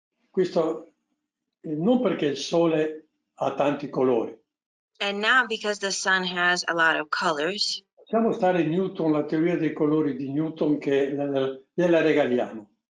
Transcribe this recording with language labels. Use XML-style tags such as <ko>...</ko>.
<it>Questo non perché il sole ha tanti colori.</it> <en>And not because the sun has a lot of colors.</en> <it>Facciamo stare Newton, la teoria dei colori di Newton, che gliela regaliamo.</it>